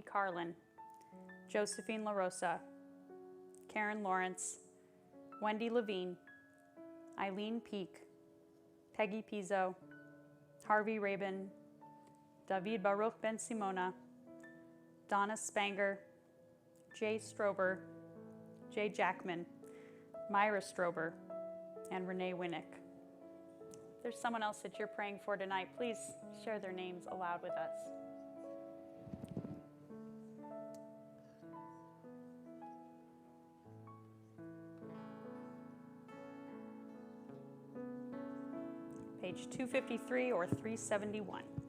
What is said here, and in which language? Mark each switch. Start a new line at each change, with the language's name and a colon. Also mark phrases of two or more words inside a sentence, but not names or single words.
English: Carlin, Josephine LaRosa, Karen Lawrence, Wendy Levine, Eileen Peak, Peggy Pizzo, Harvey Rabin, David Baruch Ben Simona, Donna Spanger, Jay Strober, Jay Jackman, Myra Strober, and Renee Winnick. If there's someone else that you're praying for tonight, please share their names aloud with us. Page 253 or 371.